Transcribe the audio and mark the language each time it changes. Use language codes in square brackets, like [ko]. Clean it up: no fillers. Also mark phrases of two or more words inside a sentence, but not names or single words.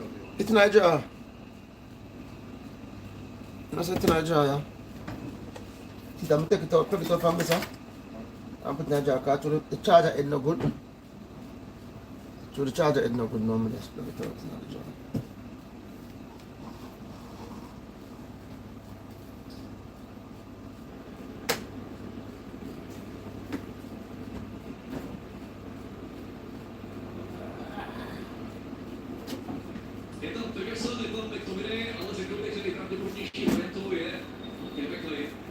[en] It's in a jar. That's it in a jar, yeah. See, I'm take it out from me, sir. I'm putting in a jar because the charger is no good. So the charger is no good, no, I'm just plug it out in the jar. [cs] Je tam Ferguson, je tam McTominay, ale řekl bych, že nejpravděpodobnější variantou je Beckley.